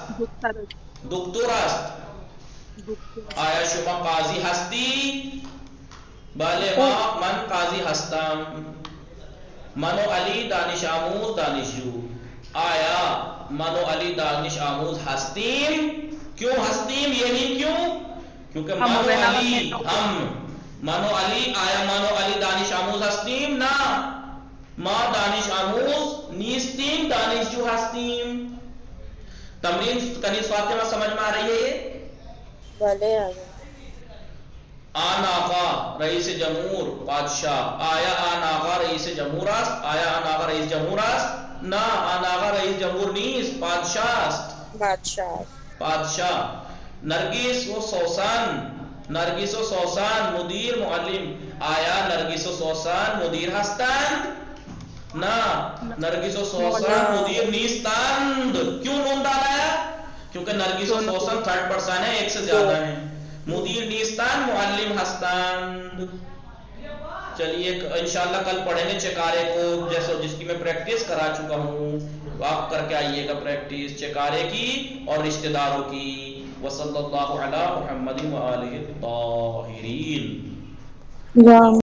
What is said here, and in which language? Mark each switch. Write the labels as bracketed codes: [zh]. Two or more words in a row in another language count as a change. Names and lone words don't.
[fa] دکتر است. آیا شما قاضی هستی؟ بله من قاضی هستم. من و علی دانش آموز دانشجو. آیا من و علی دانش آموز هستیم؟ [ur] کیوں ہستیم یہی کیوں کیونکہ [fa] من و علی ہم من و علی. آیا من و علی دانش آموز هستیم؟ نه ما دانش آموز نیستیم دانشجو هستیم. [ur] تمرین کنیز فاطمہ سمجھ میں آ رہی ہے یہ؟ بھلے آگا. [fa] آن آقا رئیس جمهور پادشاه. آیا آن آقا رئیس جمهور است؟ آیا آن آقا رئیس جمهور است؟ نه آن آقا رئیس جمهور نیست پادشاه است. پادشاه. نرگس و سوسن. نرگس و سوسن مدیر معلم. آیا نرگس و سوسن مدیر هستند؟ نه نرگس و سوسن مدیر نیستند. [ur] کیوں نون ڈالا ہے کیونکہ نرگس و سوسن [en] third person [ur] ہے ایک سے زیادہ ہیں. [fa] مدیر نیستان معلم ہستند. [ur] چلیے انشاءاللہ کل پڑھیں گے چکارے کو جیسے جس کی میں پریکٹس کرا چکا ہوں. آپ کر کے آئیے گا پریکٹس چکارے کی اور رشتہ داروں کی. [ar] وصلی اللہ علی محمد وآلہ الطاہرین.